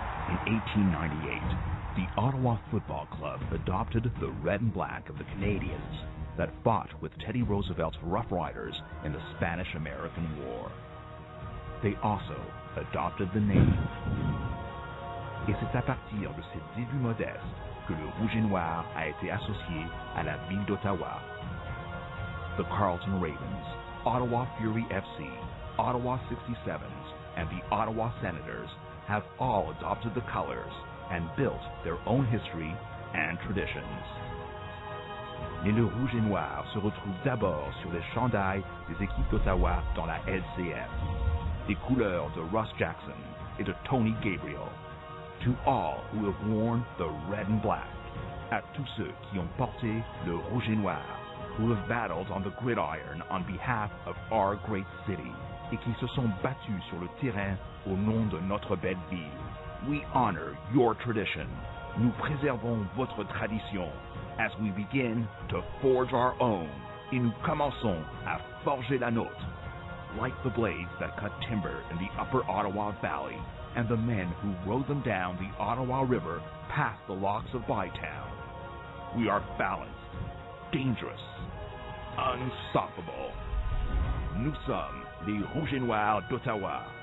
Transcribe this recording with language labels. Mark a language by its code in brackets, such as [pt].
[en] In 1898, the Ottawa Football Club adopted the red and black of the Canadians that fought with Teddy Roosevelt's Rough Riders in the Spanish-American War. They also adopted the name. [fr] Et c'est à partir de ces débuts modestes que le Rouge et Noir a été associé à la ville d'Ottawa. [en] The Carleton Ravens, Ottawa Fury FC, Ottawa 67s, and the Ottawa Senators have all adopted the colors and built their own history and traditions. [fr] Mais le Rouge et Noir se retrouve d'abord sur les chandails des équipes d'Ottawa dans la LCF. Les couleurs de Ross Jackson et de Tony Gabriel. [en] to all who have worn the red and black, [fr] à tous ceux qui ont porté le rouge et noir, [en] who have battled on the gridiron on behalf of our great city, [fr] et qui se sont battus sur le terrain au nom de notre belle ville. [en] We honor your tradition. [fr] Nous préservons votre tradition [en] as we begin to forge our own, [fr] et nous commençons à forger la nôtre. [en] Like the blades that cut timber in the upper Ottawa Valley, and the men who rode them down the Ottawa River past the locks of Bytown, we are balanced, dangerous, unstoppable. [fr] Nous sommes les Rouges et Noirs d'Ottawa.